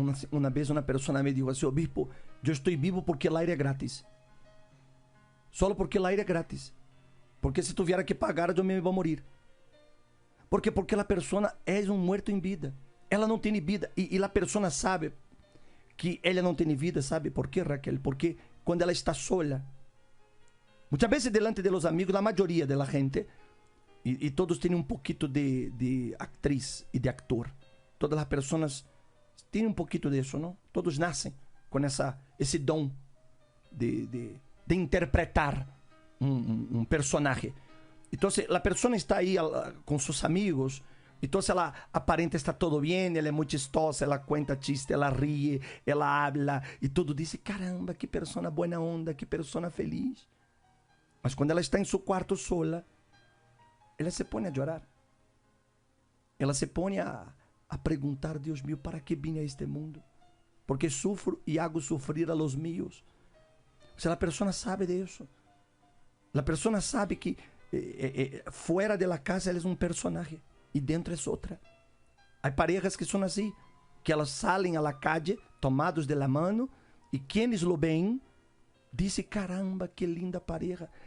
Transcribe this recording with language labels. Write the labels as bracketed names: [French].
[Spanish] una vez una persona me dijo así, obispo, yo estoy vivo porque el aire es gratis. Solo porque el aire es gratis. Porque si tuviera que pagar, yo me iba a morir. Porque la persona es un muerto en vida. [Portuguese] Ela não tem vida. E a pessoa sabe que ela não tem vida, sabe por quê, Raquel? Porque quando ela está [Spanish] sola, [Portuguese] muitas vezes [Spanish] delante de los amigos, [Portuguese] a maioria da gente, e todos têm um pouquinho de [Spanish] actriz e de actor. [Portuguese] Todas as pessoas têm um pouquinho disso, não? Todos nascem com esse dom de interpretar um personagem. Então, a pessoa está aí com seus amigos. Então ela aparenta estar todo bem, ela é muito [Spanish] chistosa, [Portuguese] ela [Spanish] conta chiste, ela ríe, ela habla [Portuguese] e tudo diz, [Spanish] caramba, que persona buena onda, que persona feliz. [Portuguese] Mas quando ela está em seu quarto [Spanish] sola, [Portuguese] ela se põe a chorar. Ela se põe a perguntar, [Spanish] Deus mío, [Portuguese] para que vim a este mundo? [Spanish] Porque sufro e hago sufrir a los míos. O sea, [Portuguese] a pessoa sabe disso. A pessoa sabe que fora [Spanish] de la casa [Portuguese] ela é um personagem. E dentro é outra. Há [Spanish] parejas [Portuguese] que são assim, que elas saem [Spanish] à la calle, tomados de la mano, [Portuguese] e [Spanish] quienes lo ven, [Portuguese] dizem, [Spanish] caramba, que linda pareja.